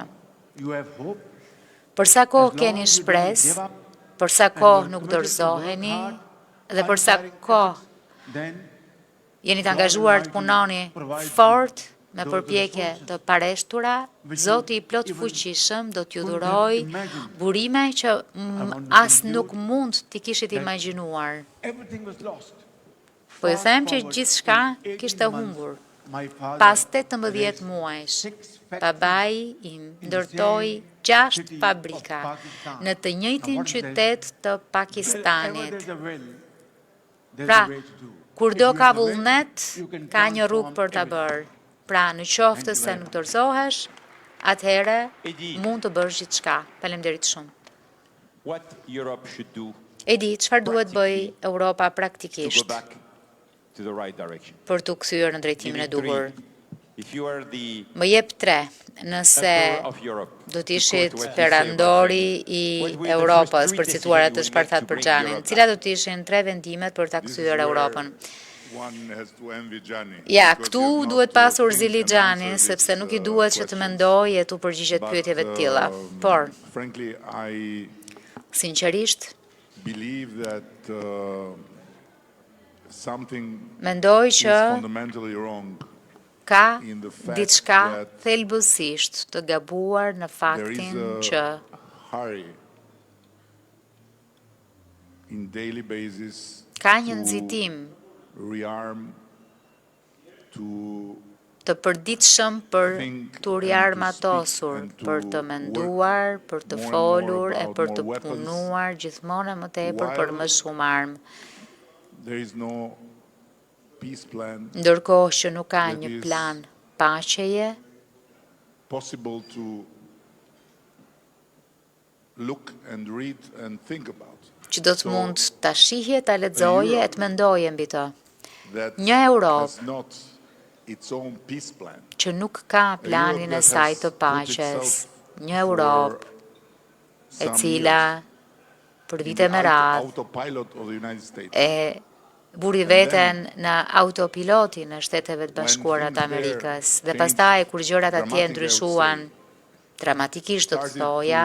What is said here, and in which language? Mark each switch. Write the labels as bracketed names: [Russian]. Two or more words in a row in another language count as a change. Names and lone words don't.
[Albanian] Për sa kohë keni shpresë, për sa kohë nuk dorëzoheni, dhe për sa kohë jeni të angazhuar të punoni fort, me përpjekje të pareshtura, Zoti i plot fuqishëm do t'ju dhuroj burime që as nuk mund t'i kishit imagjinuar. [English] Everything was lost. [Albanian] Po ju them që gjithçka kishte humbur. Pas 18 muajsh, babai im ndërtoi 6 fabrika në të njëjtin qytet të Pakistanit. Pra, kur do ka vullnet, ka një rrugë për ta bërë. Pra, në qoftë se nuk dorëzohesh, atëherë mund të bësh gjithçka. Faleminderit shumë. [English] What Europe should do [Albanian] E di, çfarë duhet bëj Europa [English] to go [Albanian] praktikisht [English] back to the right direction? [Albanian] për t'u kthyer në drejtimin e [English] Give me [Albanian] duhur? [English] 3. If you are the [Albanian] Më jep 3, nëse [English] emperor of Europe, [Albanian] do [English] to [Albanian] t'ishit [English] quote what you say about [Albanian] perandori [English] Turkey, [Albanian] i [English] what will the [Albanian] Europës, [English] first [Albanian] për [English] 3 [Albanian] cituar atë [English] decisions you [Albanian] Spartak [English] will make to [Albanian] Përxhanin, [English] bring [Albanian] cila [English] Europe [Albanian] do t'ishin 3 vendimet për ta [English] This is [Albanian] kthyer [English] where [Albanian] Europën? [English] one has to envy Gianni, [Albanian] Ja, [English] because [Albanian] këtu [English] you have not [Albanian] duhet [English] to [Albanian] pasur [English] think [Albanian] zili [English] and [Albanian] Xhani, [English] answer [Albanian] sepse [English] these, [Albanian] nuk i duhet që të [English] questions. [Albanian] mendoj e të përgjigjet [English] But, [Albanian] pyetjeve të tilla. Por, [English] frankly, I [Albanian] sinqerisht, [English] believe that something [Albanian] mendoj [English] is [Albanian] që [English] fundamentally wrong. [Albanian] ka [English] in the fact [Albanian] diçka [English] that [Albanian] thelbësisht të gabuar në [English] There is [Albanian] faktin që [English] a hurry in daily basis [Albanian] ka një [English] to [Albanian] nxitim [English] rearm, to [Albanian] të përditshëm për [English] think [Albanian] të [English] and to [Albanian] riarmatosur, [English] speak and to [Albanian] për të menduar, për të [English] more and more [Albanian] folur e [English] about [Albanian] për të [English] more weapons, [Albanian] punuar gjithmonë e më tepër për [English] while [Albanian] më shumë armë, [English] there is no peace plan [Albanian] ndërkohë që nuk ka [English] that [Albanian] një [English] is [Albanian] plan paqeje [English] possible to look and read and think about. [Albanian] që do të [English] So, [Albanian] mund ta shihje, ta lexoje e të mendoje mbi të. [English] That [Albanian] Një Europë [English] has not its own peace plan. [Albanian] që nuk ka planin e saj të paqes, një Europë e cila për vite me radhë [English] Autopilot of the United States. [Albanian] e buri veten në autopilotin e Shteteve të Bashkuara të Amerikës. Dhe pastaj kur gjërat atje ndryshuan dramatikisht, do të thoja,